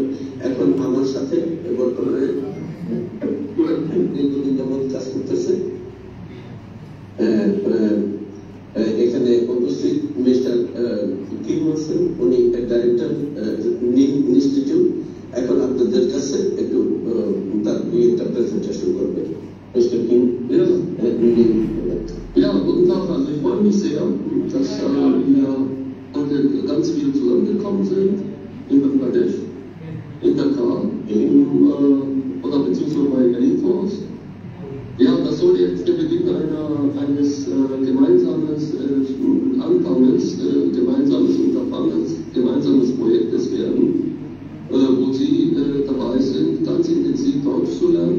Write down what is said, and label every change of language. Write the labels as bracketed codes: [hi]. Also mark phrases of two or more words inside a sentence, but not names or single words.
[bn] এখন আমার সাথে বর্তমানে দীর্ঘদিন যাবৎ কাজ করতেছে এখানে উপস্থিত মিস্টার কিম হোসেন, উনি ডাইরেক্টর নিম ইনস্টিটিউট। এখন আপনাদের কাছে একটু তার একটা প্রেজেন্টেশন করবে মিস্টার কিম। [de] Ja, guten Tag. Also ich freue mich sehr, dass wir heute ganz viele zusammengekommen sind in Bangladesch, in Dhaka, oder beziehungsweise bei Elite Force. Ja, das soll jetzt der Beginn eines gemeinsames Anfanges, gemeinsames Unterfangens, gemeinsames Projektes werden, wo Sie dabei sind, ganz intensiv Deutsch zu lernen.